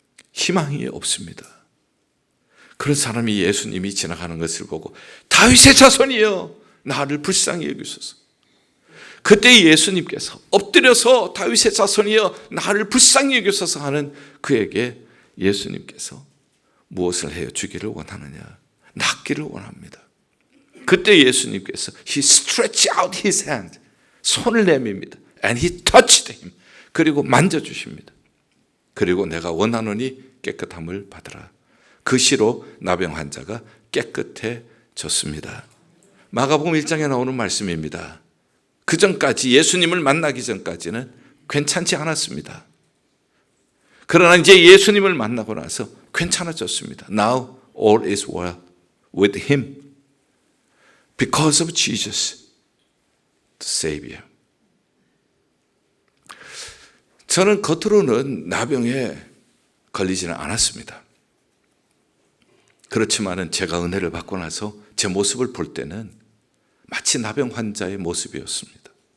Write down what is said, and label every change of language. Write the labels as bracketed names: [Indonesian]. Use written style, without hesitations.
[Korean] 희망이 없습니다. 그런 사람이 예수님이 지나가는 것을 보고 다윗의 자손이여 나를 불쌍히 여기소서. 그때 예수님께서 엎드려서 다윗의 자손이여 나를 불쌍히 여기소서 하는 그에게 예수님께서 무엇을 해요? 주기를 원하느냐? 낫기를 원합니다. 그때 예수님께서 [English] He stretched out His hand, [Korean] 손을 내밉니다. [English] And He touched him. [Korean] 그리고 만져주십니다. 그리고 내가 원하노니 깨끗함을 받으라. 그 시로 나병 환자가 깨끗해졌습니다. 마가복음 1장에 나오는 말씀입니다. 그 전까지 예수님을 만나기 전까지는 괜찮지 않았습니다. 그러나 이제 예수님을 만나고 나서 괜찮아졌습니다. [English] Now all is well with him because of Jesus, the Savior. [Korean] 저는 겉으로는 나병에 걸리지는 않았습니다. 그렇지만은 제가 은혜를 받고 나서 제 모습을 볼 때는 마치 나병 환자의 모습이었습니다.